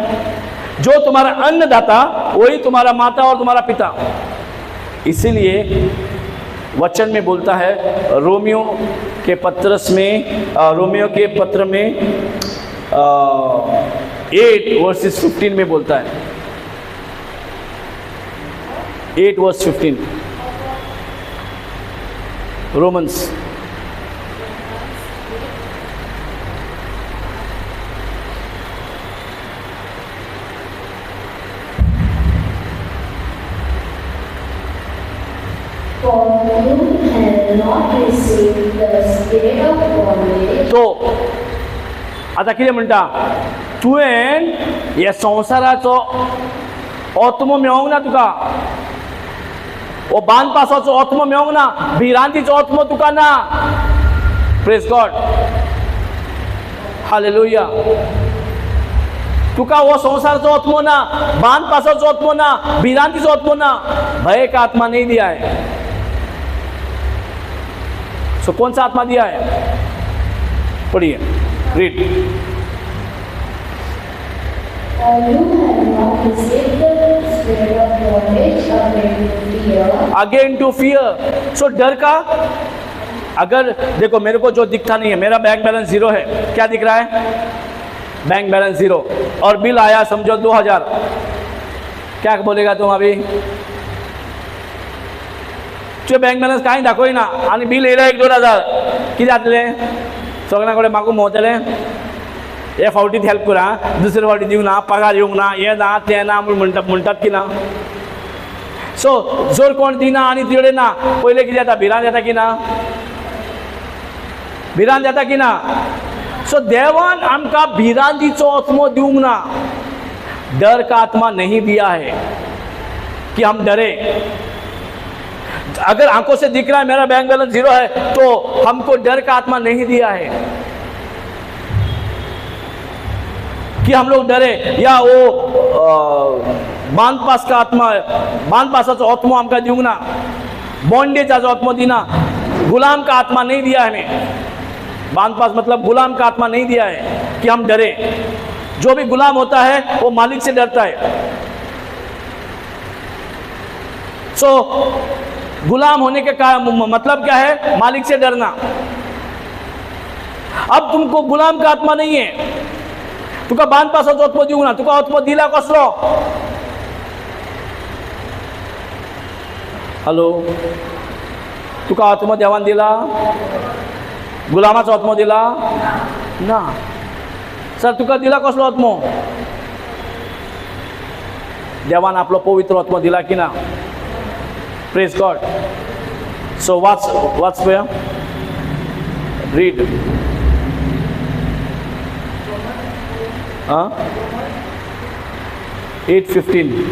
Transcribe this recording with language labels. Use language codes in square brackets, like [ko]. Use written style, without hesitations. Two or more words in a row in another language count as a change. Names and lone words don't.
[hi] जो तुम्हारा अन्नदाता वही तुम्हारा माता और तुम्हारा पिता. इसीलिए वचन में बोलता है रोमियो के पत्र में 8:15 में बोलता है. 8:15 रोमन्स. [en] For you have not received the spirit of bondage. [kok] तो आता कितें म्हणटा? तुवें ह्या संवसाराचो आत्मो मेळोंक ना तुका. वो बांदपासाचो आत्मो मेळोंक ना. भिरांतीचो आत्मो तुका ना. [en] praise God. hallelujah. [kok] तुका वो संसाराचो आत्मो ना, बांदपासाचो आत्मो ना, भिरांतीचो आत्मो ना. [hi] भय का आत्मा नहीं दिया है. सो कौन सा आत्मा दिया है? पढ़िए, रीड. [en] You have not received the spirit of bondage again to fear. again to fear. [hi] सो डर का, अगर देखो मेरे को जो दिखता नहीं है, मेरा [en] bank balance [hi] 0 है. क्या दिख रहा है? [en] bank balance [hi] 0. और बिल आया समझो 2000. क्या बोलेगा तुम अभी? [kok] तुझे [en] bank balance [kok] काही दाखोय ना आणि बिल येयला 1-2,000. कितें जातलें? सगळ्यां कडेन म्हाका मोवतलें. हे फावटीत हेल्प करा, दुसरे फावटी दिवंक ना, पगार येवंक ना, हे ना तें ना म्हणटात की ना. सो जर कोण दिना आनी तिकडे ना, पयलें कितें जाता? भिरांत येता की ना? भिरांत येता की ना? सो देवान आमकां भिरांतीचो आत्मो दिवंक ना. [hi] डर का आत्मा नहीं दिया है कि हम डरे. अगर आंखों से दिख रहा है मेरा [en] bank balance [hi] 0 है, तो हमको डर का आत्मा नहीं दिया है कि हम लोग डरे. या वो बांधपास का आत्मा, [kok] बांधपासाचो आत्मो आमकां दिवंक ना. बॉन्डेजाचो आत्मो दिना. [hi] गुलाम का आत्मा नहीं दिया हमें. बांधपास मतलब गुलाम का आत्मा नहीं दिया है कि हम डरे. जो भी गुलाम होता है वो मालिक से डरता है. सो गुलाम होने का मतलब क्या है? मालिक से डरना. अब तुमको गुलाम का आत्मा नहीं है. [kok] तुका बांधपासाचो आत्मो दिवंक ना. तुका आत्मो दिला कसलो? हॅलो, तुका आत्मो देवान दिला? गुलामाचो आत्मो दिला ना. सर तुका दिला कसलो आत्मो? देवान आपलो पवित्र आत्मो दिला की ना? [en] praise God. [kok] सो वाच पया, रीड. 8:15.